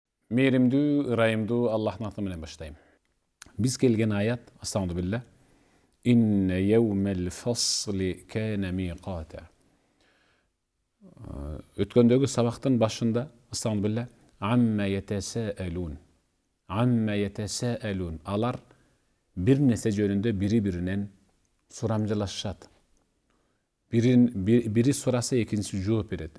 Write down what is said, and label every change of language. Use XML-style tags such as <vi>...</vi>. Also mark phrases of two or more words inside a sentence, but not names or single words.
<ky>Мээримдүү, ырайымдуу Аллахтын аты менен баштайм. Биз келген аят, астагфирулла.</ky> <ar>إن يوم الفصل كان ميقاتا.</ar> <ky>Өткөндөгү сабактын башында, астагфирулла,</ky> <ar>عم يتساءلون. عم يتساءلون.</ar> <ky>Алар бир нерсе жөнүндө бири-биринен сурамжылашат. Бири сураса экинчиси жооп берет.</ky>